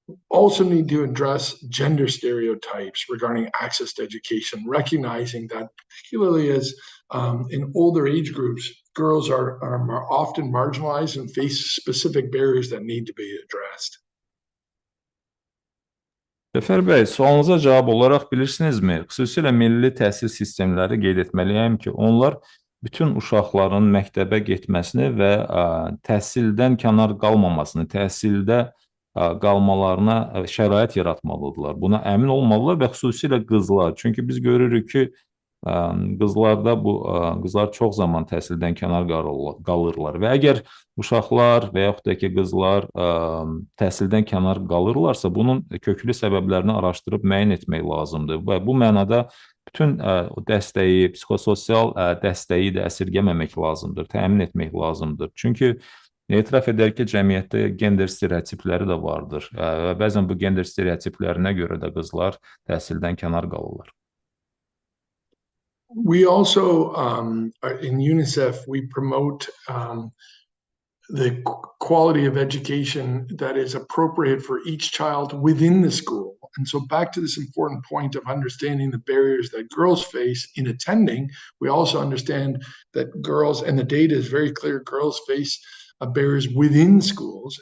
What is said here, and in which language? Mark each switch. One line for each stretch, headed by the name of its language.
English: Also need to address gender stereotypes regarding access to education, recognizing that particularly as in older age groups, girls are often marginalized and face specific barriers that need to be addressed.
Azerbaijani: Cəfər bəy, sualınıza cavab olaraq bilirsinizmi, xüsusilə milli təhsil sistemləri qeyd etməliyəm ki, onlar bütün uşaqların məktəbə getməsini və təhsildən kənar qalmamasını, təhsildə qalmalarına şərait yaratmalıdırlar. Buna əmin olmalılar və xüsusilə qızlar. Çünki biz görürük ki, qızlar çox zaman təhsildən kənar qalırlar və əgər uşaqlar və yaxud da ki, qızlar təhsildən kənar qalırlarsa, bunun köklü səbəblərini araşdırıb müəyyən etmək lazımdır və bu mənada bütün dəstəyi, psixososial dəstəyi də əsirgəməmək lazımdır, təmin etmək lazımdır. Çünki etiraf edər ki, cəmiyyətdə gender stereotipləri də vardır və bəzən bu gender stereotiplərinə görə də qızlar təhsildən kənar qalırlar.
English: We also, in UNICEF, we promote the quality of education that is appropriate for each child within the school. And so back to this important point of understanding the barriers that girls face in attending, we also understand that girls, and the data is very clear, girls face barriers within schools.